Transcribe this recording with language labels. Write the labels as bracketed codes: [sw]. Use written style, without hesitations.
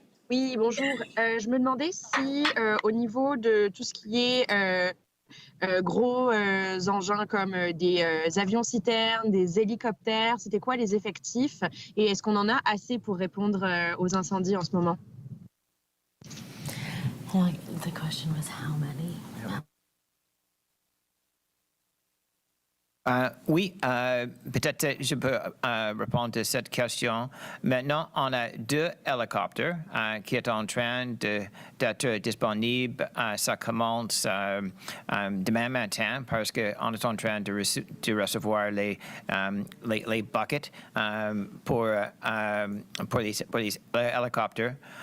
[fr] Oui, bonjour. Je me demandais si au niveau de tout ce qui est gros engins comme des avions-citernes, des hélicoptères, c'était quoi les effectifs et est-ce qu'on en a assez pour répondre aux incendies en ce moment? [en] the question was how many? [fr] Oui, peut-être je peux répondre à cette question. Maintenant, on a 2 hélicoptères qui sont en train d'être disponibles. Ça commence demain matin parce qu'on est en train de recevoir les buckets pour les hélicoptères.